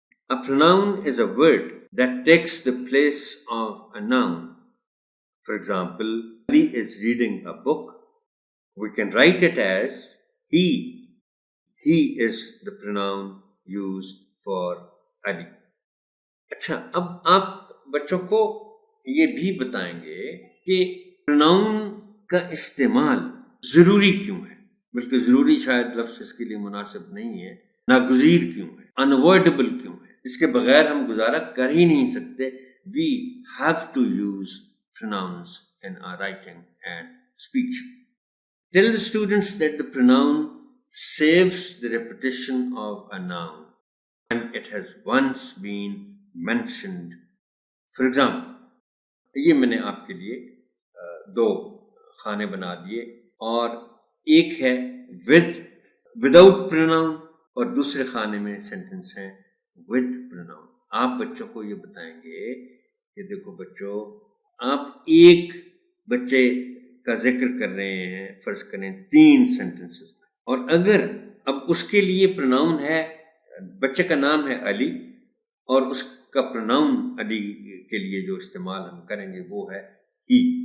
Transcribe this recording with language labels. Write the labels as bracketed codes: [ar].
[en] A pronoun is a word that takes the place of a noun. For example, Ali is reading a book. We can write it as he. He is the pronoun used for Ali. [ur] اچھا، اب آپ بچوں کو یہ بھی بتائیں گے کہ پروناؤن کا استعمال ضروری کیوں ہے، بلکہ ضروری شاید لفظ اس کے لیے مناسب نہیں ہے، ناگزیر کیوں ہے، انوائڈیبل کیوں ہے، اس کے بغیر ہم گزارا کر ہی نہیں سکتے. [en] We have to use pronouns in our writing and speech. Tell the students that the pronoun saves the repetition of a noun when it has once been mentioned. For example, [ur] یہ میں نے آپ کے لیے 2 خانے بنا دیے، اور ایک ہے [en] without pronoun [ur] اور دوسرے خانے میں سینٹنس ہے [en] with pronoun. [ur] آپ بچوں کو یہ بتائیں گے کہ دیکھو بچوں، آپ ایک بچے کا ذکر کر رہے ہیں فرض کریں 3 سینٹنسز میں، اور اگر اب اس کے لیے پروناؤن ہے، بچے کا نام ہے علی اور اس کا پروناؤن علی کے لیے جو استعمال ہم کریں گے وہ ہے ہی.